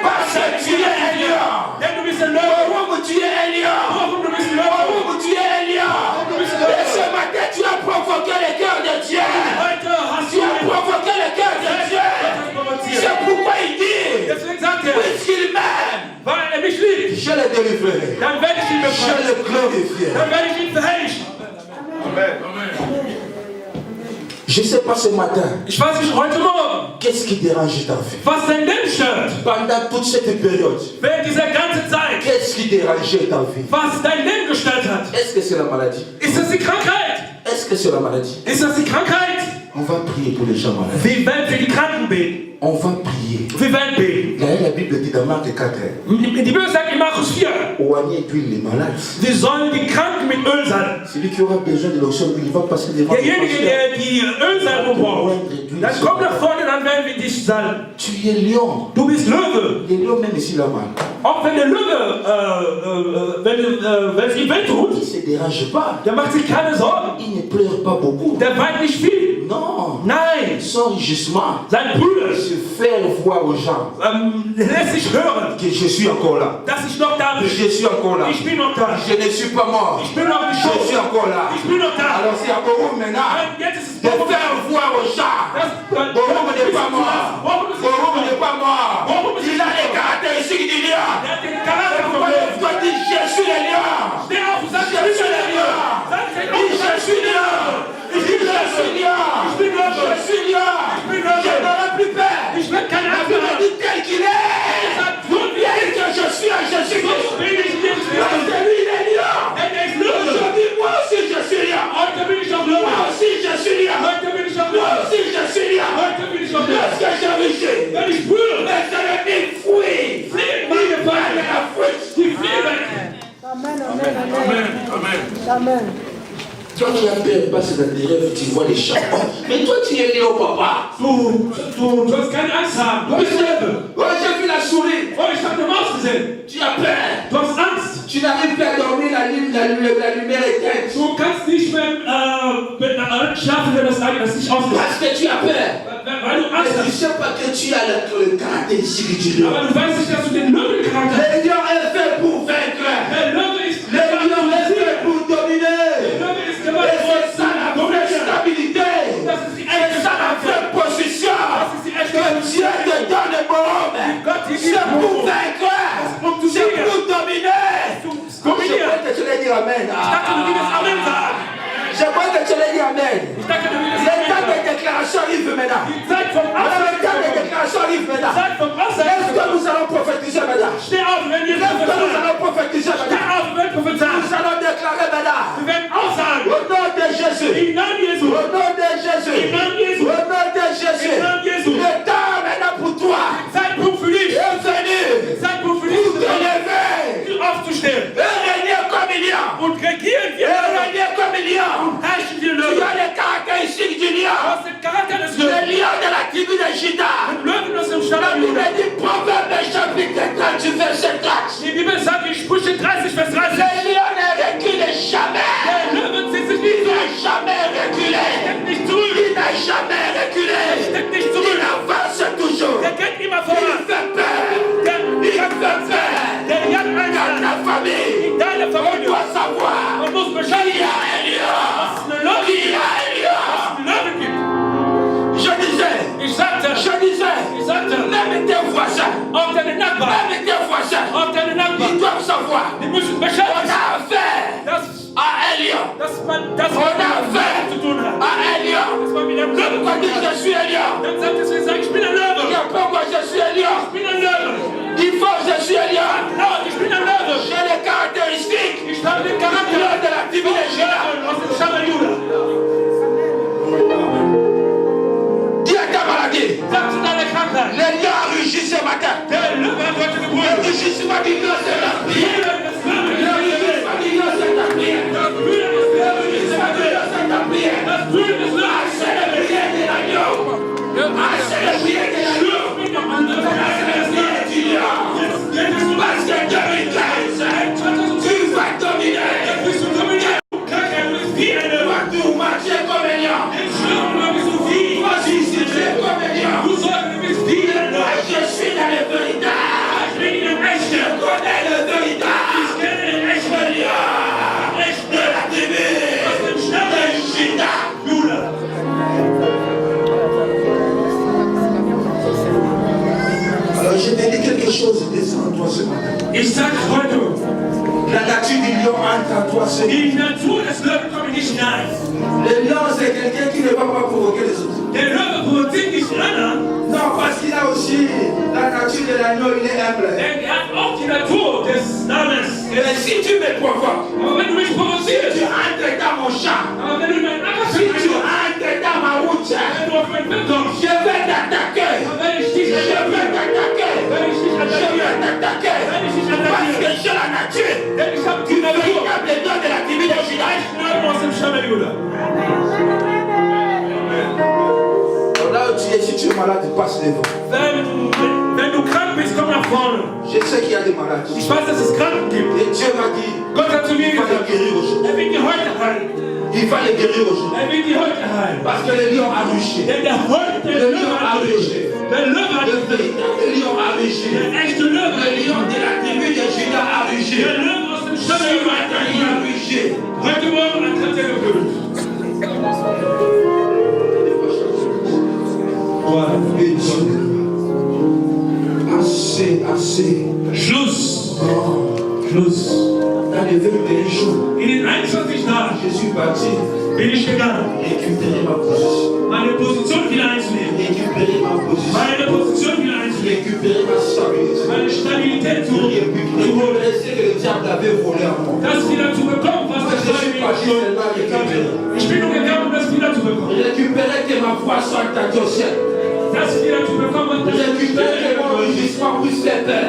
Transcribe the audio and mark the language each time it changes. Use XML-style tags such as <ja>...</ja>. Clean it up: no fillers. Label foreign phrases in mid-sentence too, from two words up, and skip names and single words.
<fr>Parce que tu es un lion.</fr> <de>denn du bist ein Löwe.</de> <fr>Warum tu es un lion?</fr> <de>Warum du bist ein Löwe?</de> <fr>Warum tu es un lion? Et ce matin, tu as provoqué le cœur de Dieu.</fr> <de>Heute hast</de> <fr>Tu</fr> <de>du</de> <fr>as provoqué le cœur de Dieu. C'est pourquoi il dit,</fr> <de>Deswegen sagt er,</de> <fr>puisqu'il m'aime,</fr> <de>weil er mich liebt,</de> <fr>je le délivrerai.</fr> <de>dann werde ich ihn</de> <fr>Je</fr> <de>befreien.</de> <fr>le glorifierai.</fr> <de>Dann werde ich ihn verherrlichen.</de> <fr>Je ne sais pas ce matin,</fr> <de>Ich weiß nicht, heute Morgen,</de> <fr>qu'est-ce qui dérange ta vie?</fr> <de>was dein Leben stört,</de> <fr>Pendant toute cette période,</fr> <de>während dieser ganzen Zeit,</de> <fr>qu'est-ce qui dérangeait ta vie?</fr> <de>was dein Leben gestört hat.</de> <fr>Est-ce que c'est la maladie?</fr> <de>Ist das die Krankheit?</de> <fr>Est-ce que c'est la maladie?</fr> <de>Ist das die Krankheit?</de> <fr>On va prier pour les gens malades.</fr> <de>Wir werden für die Kranken beten.</de> <fr>On va prier.</fr> <de>Wir werden beten.</de> <fr>D'ailleurs, la Bible dit dans Marc 4,</fr> <de>Die Bibel sagt in Markus 4,</de> <fr>oignez d'huile les malades.</fr> <de>wir sollen die Kranken mit Öl salben.</de> <fr>Celui qui aura besoin de l'onction, il va passer devant le</fr> <de>Derjenige,</de> <fr>pasteur.</fr> <de>der die Ölsalbung braucht, dann komm nach vorne, dann werden wir dich salben.</de> <fr>Tu es lion.</fr> <de>Du bist Löwe.</de> <fr>Les lions, même ici là-bas,</fr> <de>Auch wenn der Löwe, wenn es ihm weh tut,</de> <fr>il ne se dérange pas.</fr> <de>der macht sich keine Sorgen.</de> <fr>Il ne pleure pas beaucoup.</fr> <de>Der weint nicht viel.</de> <fr>Non.</fr> <de>Nein,</de> <fr>Son rugissement</fr> <de>sein Brüllen</de> <fr>se fait voir aux gens</fr> <de>lässt sich hören,</de> <fr>que je suis encore là.</fr> <de>dass ich noch da bin.</de> <fr>Je suis encore là.</fr> <de>Ich bin noch da.</de> <fr>Je ne suis pas mort.</fr> <de>Ich bin noch nicht</de> <fr>Je suis</fr> <de>tot.</de> <fr>encore là.</fr> <de>Ich bin noch da.</de> <fr>Alors c'est encore vous maintenant</fr> <de>Jetzt ist es</de> <fr>de faire voir aux gens. Borum n'est pas mort. Borum n'est pas mort. Il a les caractéristiques du lion.</fr> <de>Der hat den Charakter von</de> <fr>Pourquoi</fr> <de>Löwen.</de> <fr>toi dis je suis le lion?</fr> <de>Steh auf und sag,</de> <fr>Je suis le lion. Dis je suis lion. Dis je suis lion. Je suis lion. Je n'aurai plus peur.</fr> <de>ich will keine</de> <fr>La</fr> <de>Angst</de> <fr>Bible</fr> <de>mehr haben.</de> <fr>dit tel qu'il est. Bien que je suis un Jésus-Christ.</fr> <de>Bin ich jetzt</de> <fr>Parce que lui il est lion.</fr> <de>Denn er ist Löwe.</de> <fr>Aujourd'hui moi aussi je suis lion.</fr> <de>Heute bin ich auch Löwe.</de> <fr>Moi aussi je suis lion.</fr> <de>Heute bin ich auch</de> <fr>Moi</fr> <de>Löwe.</de> <fr>aussi je suis lion.</fr> <de>Heute bin ich auch Löwe.</de> <fr>Lorsque je rugis,</fr> <de>Wenn ich brülle,</de> <fr>mais je ne dis fouille. Il parle de la fuite.</fr> <de>die fliehen weg.</de> <fr>Amen, amen, amen. Amen. Toi qui as peur, passe dans tes rêves, tu vois les champs. Mais toi tu es lion, papa.</fr> <de>Du sollst keine Angst haben. Du bist Löwe.</de> <fr>Oh, j'ai vu la souris.</fr> <de>Oh, ich hab eine Maus gesehen.</de> <fr>Tu as peur.</fr> <de>Du hast Angst.</de> <fr>Tu n'arrives plus à dormir, la lumière est éteinte.</fr> <de>Du kannst nicht mehr mit einer schlafen, wenn das nicht aus ist.</de> <fr>Parce que tu as peur.</fr> <de>Weil du Angst</de> <fr>Mais tu ne</fr> <de>hast.</de> <fr>sais pas que tu as le caractéristique du lion.</fr> <de>Aber du weißt nicht, dass du den Löwencharakter hast.</de> <fr>Le lion est fait pour vaincre.</fr> <de>Der Löwe ist</de> <fr>Le lion est fait pour dominer.</fr> <de>Löwe ist</de> <fr>Et</fr> <de>gemacht</de> <fr>c'est ça la vraie stabilité.</fr> <de>Das ist die</de> <fr>C'est</fr> <de>echte</de> <fr>ça la vraie position.</fr> <de>Das ist die echte</de> <fr>Que Dieu te donne, mon homme.</fr> <de>Gott dir</de> <fr>C'est</fr> <de>gibt.</de> <fr>pour vaincre.</fr> <de>Um zu</de> <fr>C'est</fr> <de>siegen.</de> <fr>pour dominer.</fr> <de>Dominieren.</de> <fr>Je te l'ai dit amen.</fr> <de>Ich dachte, du würdest Amen sagen.</de> <fr>J'aimerais que tu l'aies dit amen.</fr> <de>Ich dachte, du würdest</de> <fr>Le</fr> <de>Amen</de> <fr>temps</fr> <de>sagen.</de> <fr>des déclarations arrive maintenant.</fr> <de>Die Zeit vom</de> <fr>Le temps des</fr> <de>Aussagen.</de> <fr>déclarations arrive</fr> <de>Die</de> <fr>maintenant.</fr> <de>Zeit vom</de> <fr>Est-ce que</fr> <de>Aussagen.</de> <fr>nous allons prophétiser maintenant?</fr> <de>Steh auf, wenn wir</de> <fr>Est-ce que nous</fr> <de>prophezeien.</de> <fr>allons prophétiser</fr> <de>Steh</de> <fr>maintenant?</fr> <de>auf, wenn wir prophezeien.</de> <fr>Nous allons déclarer maintenant.</fr> <de>Wir werden aussagen.</de> <fr>Au nom de Jésus.</fr> <de>Im Namen Jesu.</de> <fr>Au nom de Jésus.</fr> <de>Im Namen Jesu.</de> <fr>Au nom de Jésus.</fr> <de>Im Namen Jesu.</de> <fr>Le temps maintenant pour toi</fr> <de>Zeitpunkt für dich.</de> <fr>est venu</fr> <de>Zeitpunkt für</de> <fr>pour</fr> <de>dich.</de> <fr>te lever</fr> <de>Aufzustehen.</de> <fr>et régner comme il y a.</fr> <de>Und regieren wir.</de> <fr>Et régner comme il y a.</fr> <de>Herrschen wir</de> <fr>Tu</fr> <de>Löwen.</de> <fr>as les caractéristiques du lion.</fr> <de>Aus dem Charakter des</de> <fr>Le</fr> <de>Löwen.</de> <fr>lion de la tribu de Juda.</fr> <de>Löwen aus dem</de> <fr>La</fr> <de>Stamm</de> <fr>Bible</fr> <de>Juda.</de> <fr>dit Proverbe chapitre 30 verset 4.</fr> <de>Die Bibel sagt in Sprüche 30, Vers 30.</de> <fr>Le lion ne recule jamais.</fr> <de>Der Löwe zieht sich</de> <fr>Il</fr> <de>nicht</de> <fr>n'a</fr> <de>zurück.</de> <fr>jamais reculé.</fr> <de>Steckt nicht zurück.</de> <fr>Il n'a jamais reculé.</fr> <de>Steckt nicht</de> <fr>Il</fr> <de>zurück.</de> <fr>avance toujours.</fr> <de>Der geht immer</de> <fr>Il</fr> <de>voran.</de> <fr>fait peur.</fr> <de>Der</de> <fr>Il fait peur.</fr> <de>Der jagt</de> <fr>Dans</fr> <de>einen</de> <fr>ta famille,</fr> <de>in deine</de> <fr>on</fr> <de>Familie.</de> <fr>doit savoir</fr> <de>Man muss</de> <fr>qu'il</fr> <de>Bescheid</de> <fr>y a</fr> <de>wissen,</de> <fr>un lion.</fr> <de>dass es eine Löwe</de> <fr>Il y</fr> <de>gibt.</de> <fr>a un lion.</fr> <de>Dass es einen Löwen gibt.</de> <fr>Je disais,</fr> <de>Ich sagte,</de> <fr>je doivent savoir.</fr> <de>Die müssen</de> <fr>On</fr> <de>Bescheid</de> <fr>a</fr> <de>wissen,</de> <fr>affaire</fr> <de>dass,</de> <fr>à un lion.</fr> <de>dass man das</de> <fr>On a</fr> <de>mit</de> <fr>affaire</fr> <de>zu tun hat.</de> <fr>à un lion.</fr> <de>Dass man mit einem Löwen</de> <fr>Quand on dit je suis un lion,</fr> <de>dann sagt es, wir sagen, ich bin ein</de> <fr>il</fr> <de>Löwe.</de> <fr>n'y a pas moi je suis un lion.</fr> <de>Ich bin ein Löwe.</de> <fr>Il faut je suis un lion.</fr> <de>Laut, ich bin ein Löwe.</de> <fr>J'ai les caractéristiques</fr> <de>Ich habe den Charakter</de> <fr>de la tribu de Juda.</fr> <de>aus dem Stamm Juda.</de> <fr>Dis à ta maladie.</fr> <de>Sag zu deiner Krankheit.</de> <fr>Les lions ont rugi ce matin.</fr> <de>Der Löwe hat heute</de> <fr>Le</fr> <de>gebrüllt.</de> <fr>rugissement du lion c'est la prière.</fr> <de>Jeder des Löwen</de> <fr>Le</fr> <de>ist Gebet.</de> <fr>rugissement du lion c'est ta prière.</fr> <de>Das Brüllen des</de> <fr>Le</fr> <de>Löwen ist</de> <fr>rugissement du</fr> <de>Gebet.</de> <fr>lion c'est ta prière.</fr> <de>Das Brüllen des Löwen ist</de> <fr>C'est la prière de l'agneau. C'est la prière de l'agneau.</fr> <de>mit dem anderen.</de> <fr>C'est la prière du lion.</fr> <de>Jetzt geht es um</de> <fr>Parce que 2015, tu vas dominer.</fr> <de>bist du dominiert. Krankheit, du bist wie ein Löwe.</de> <fr>Tu marches comme un lion.</fr> <de>Im Schlafen bist du wie.</de> <fr>Vas-y, si tu es comme un lion.</fr> <de>Du sagst, du bist wie ein</de> <fr>Moi,</fr> <de>Löwe.</de> <fr>je suis dans le véritable.</fr> <de>Ich bin ein</de> <fr>Je</fr> <de>Echter.</de> <fr>connais le véritable.</fr> <de>Ich kenne den Echten.</de> <fr>Lion</fr> <de>Echten.</de> <fr>de la tribu</fr> <de>Aus dem Stamm</de> <fr>de Juda.</fr> <de>Juda.</de> <fr>Alors, je te dis quelque chose de ça en toi ce matin.</fr> <de>Ich sage heute,</de> <fr>La nature du lion entre en toi ce matin.</fr> <de>die Natur des Löwen kommt nicht hinein.</de> <fr>Le lion, c'est quelqu'un qui ne va pas provoquer les autres.</fr> <de>Der Löwe provoziert nicht anderen,</de> <fr>Non, parce qu'il a aussi la nature de l'agneau, il est humble.</fr> <de>denn er hat auch die Natur des Namens.</de> <fr>Mais si tu me provoques,</fr> <de>Aber wenn du mich</de> <fr>si</fr> <de>provozierst,</de> <fr>tu entres dans mon champ,</fr> <de>aber wenn du in meinen Acker</de> <fr>si tu</fr> <de>eintrittst,</de> <fr>entres dans ma route,</fr> <de>wenn du auf mein Feld kommst,</de> <fr>je vais t'attaquer.</fr> <de>dann werde ich dich</de> <fr>Je vais</fr> <de>attackieren.</de> <fr>t'attaquer.</fr> <de>Wenn ich dich</de> <fr>Je vais</fr> <de>attackieren.</de> <fr>t'attaquer. Parce que j'ai la nature</fr> <de>Denn ich habe</de> <fr>du</fr> <de>die Natur.</de> <fr>véritable lion de la tribu de Juda.</fr> <de>Löwen aus dem Stamm Juda.</de> <fr>Là où tu es, si tu es malade, passe devant.</fr> <de>Wenn du krank bist, komm nach vorne.</de> <fr>Je sais qu'il y a des malades.</fr> <de>Ich weiß, dass es Kranken gibt.</de> <fr>Et Dieu m'a dit,</fr> <de>Gott hat zu mir</de> <fr>il va les</fr> <de>gesagt,</de> <fr>guérir aujourd'hui.</fr> <de>er wird die heute heilen.</de> <fr>Il va les guérir aujourd'hui.</fr> <de>Er wird die heute heilen.</de> <fr>Parce que le lion a ruché.</fr> <de>Denn der Löwe hat gebrüllt. Der Löwe hat</de> <fr>Le</fr> <de>gebrüllt.</de> <fr>véritable lion a ruché.</fr> <de>Der echte Löwe</de> <fr>Le lion de la tribu de Juda a ruché.</fr> <de>Der Löwe aus dem Stamm</de> <fr>Ce</fr> <de>Juda</de> <fr>matin, il a ruché.</fr> <de>Heute Morgen hat er gebrüllt.</de> <fr>Et Dieu, assez, assez.</fr> <de>Schluss.</de> <fr>Oh,</fr> <de>Schluss.</de> <fr>dans les 21 jours,</fr> <de>In den 21 Tagen</de> <fr>je suis parti</fr> <de>bin ich gegangen,</de> <fr>récupérer ma position.</fr> <de>meine Position wieder einzunehmen.</de> <fr>Récupérer ma position.</fr> <de>Meine Position wieder einzunehmen.</de> <fr>Récupérer ma stabilité.</fr> <de>Meine Stabilität zu holen.</de> <fr>Récupérer ce que le diable avait volé à moi.</fr> <de>Das wieder zu bekommen, was der Teufel mir gestohlen hat. Ich bin nur gegangen, um das wieder zu bekommen.</de> <fr>Récupérer que ma voix soit entendue au ciel.</fr> <de>Das wieder zu bekommen, was der</de> <fr>Récupérer que mon rugissement puisse faire peur.</fr>